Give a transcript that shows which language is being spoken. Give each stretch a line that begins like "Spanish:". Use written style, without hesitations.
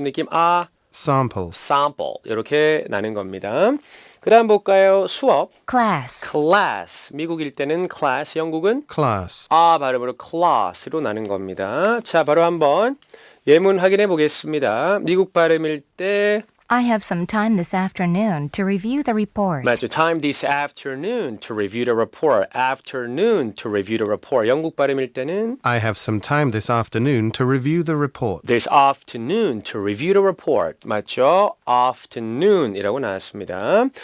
Korean: 느낌 아
English: sample,
Korean: sample 이렇게 나는 겁니다. 그 다음 볼까요? 수업
English: class,
Korean: class 미국일 때는 class 영국은
English: class,
Korean: 아 발음으로 class로 나는 겁니다. 자 바로 한번 예문 확인해 보겠습니다. 미국 발음일 때
English: I have some time this afternoon to review the report.
Korean: 맞죠.
English: Time this afternoon to review the report. Afternoon to review the report.
Korean: 영국 발음일 때는
English: I have some time this afternoon to review the report. this afternoon to review the report.
Korean: 맞죠? afternoon이라고 나왔습니다.